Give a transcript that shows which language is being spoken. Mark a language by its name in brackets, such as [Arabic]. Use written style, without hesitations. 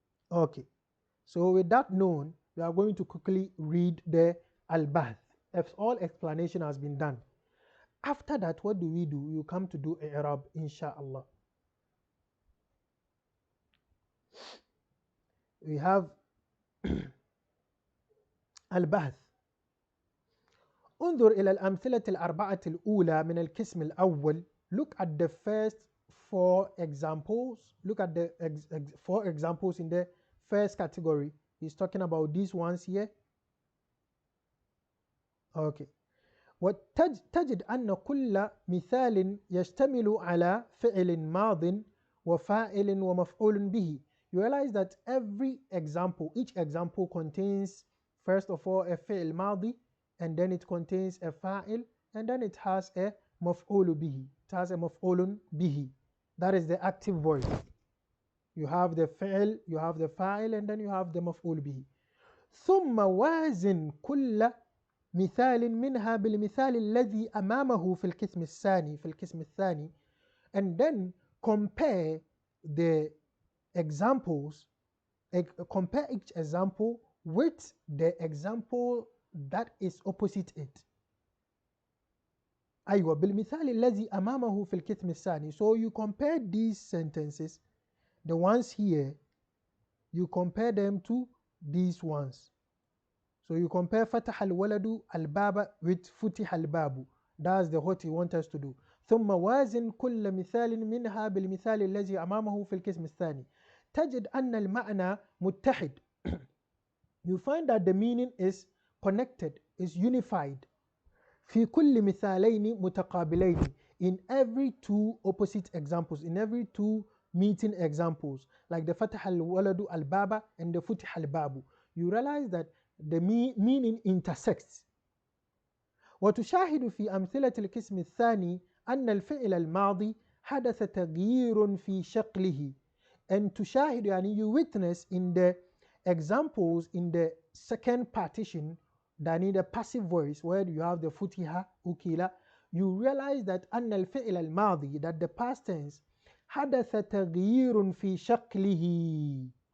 [English] Okay, so with that known, we are going to quickly read the al-bahth. If all explanation has been done, after that, what do? You come to do i'rab, inshallah. We have البحث. [Arabic] انظر إلى الأمثلة الأربعة الأولى من القسم الأول. [English] Look at the first four examples. Look at the four examples in the first category. He's talking about these ones here. Okay. [Arabic] وتجد أن كل مثال يشتمل على فعل ماض وفاعل ومفعول به. [English] You realize that every example, each example contains first of all a fi'l madi, and then it contains a fa'il, and then it has a maf'ulu bihi. It has a maf'ulun bihi. That is the active voice. You have the fi'l, you have the fa'il, and then you have the maf'ul bihi. [Arabic] ثم وازن كل مثال منها بالمثال الذي أمامه في القسم الثاني, [English] and then compare the examples, compare each example with the example that is opposite it. [Arabic] أيوة بالمثال الذي أمامه في القسم الثاني. [English] So you compare these sentences, the ones here, you compare them to these ones. So you compare [Arabic] فتح الولد الباب [English] with [Arabic] فتح الباب. [English] That's what he wants us to do. [Arabic] ثم وازن كل مثال منها بالمثال الذي أمامه في القسم الثاني. تجد أن المعنى متحد. [English] You find that the meaning is connected, is unified. [Arabic] في كل مثالين متقابلين. [English] In every two opposite examples, in every two meeting examples, like the [Arabic] فتح الولد الباب [English] and the [Arabic] فتح الباب, [English] you realize that the meaning intersects. [Arabic] وتشاهد في أمثلة القسم الثاني أن الفعل الماضي حدث تغيير في شكله. [English] And [Arabic] تشاهد يعني [English] you witness in the examples in the second partition that need a passive voice where you have the futiha, ukila, you realize that [Arabic] أن الفعل الماضي, [English] that the past tense, [Arabic] حدث تغيير في شكله.